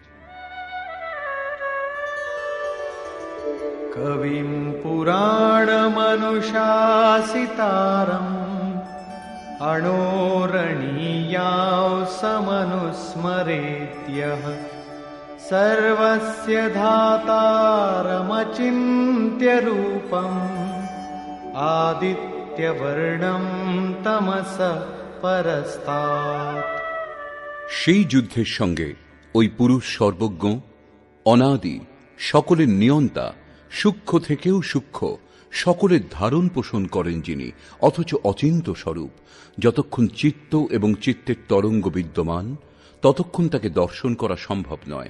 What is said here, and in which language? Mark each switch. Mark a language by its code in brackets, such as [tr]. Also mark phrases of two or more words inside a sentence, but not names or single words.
[sa] कविम पुराणमनुशासितारम अणोरणीयाओ समनुस्मरेत्यः स सर्वस्य धातारमचिन्त्य रूपम् आदित्यवर्णं तमस परस्तात्। [bn] সেই যুদ্ধের সঙ্গে ওই পুরুষ সর্বজ্ঞ, অনাদি, সকলের নিয়ন্তা, সূক্ষ্ম থেকেও সূক্ষ্ম, সকলের ধারণ পোষণ করেন যিনি, অথচ অচিন্ত স্বরূপ। যতক্ষণ চিত্ত এবং চিত্তের তরঙ্গ বিদ্যমান ততক্ষণ তাকে দর্শন করা সম্ভব নয়।